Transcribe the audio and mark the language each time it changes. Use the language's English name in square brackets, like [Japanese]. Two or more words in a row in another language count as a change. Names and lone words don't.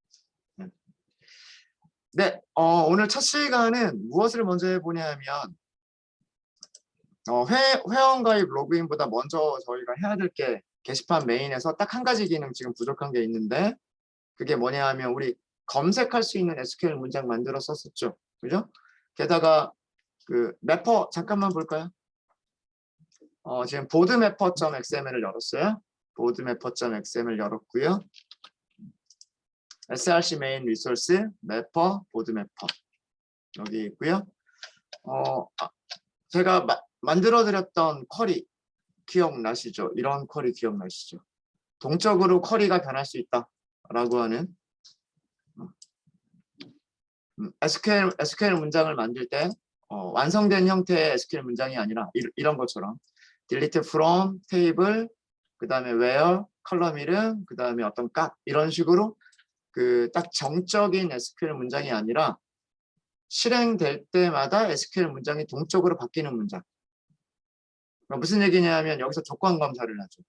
[Korean] 네, 오늘 첫 시간은 무엇을 먼저 해보냐면 회원 가입 로그인보다 먼저 저희가 해야 될 게 게시판 메인에서 딱 한 가지 기능 지금 부족한 게 있는데 그게 뭐냐 하면 우리 검색할 수 있는 SQL 문장 만들어 썼었죠. 그죠? 게다가 그 매퍼 잠깐만 볼까요? 지금 boardmapper.xml을 열었어요. boardmapper.xml 열었고요. [English] src main resource mapper boardmapper [Korean] 여기 있고요. 제가 만들어 드렸던 쿼리 기억나시죠? 이런 쿼리 기억나시죠? 동적으로 쿼리가 변할 수 있다라고 하는 SQL 문장을 만들 때 완성된 형태의 SQL 문장이 아니라 이런 것처럼 [English] delete from table, [Korean] 그 다음에 where, 컬럼 이름, 그 다음에 어떤 값 이런 식으로 그 딱 정적인 SQL 문장이 아니라 실행될 때마다 SQL 문장이 동적으로 바뀌는 문장. 그러니까 무슨 얘기냐면 여기서 조건 검사를 하죠.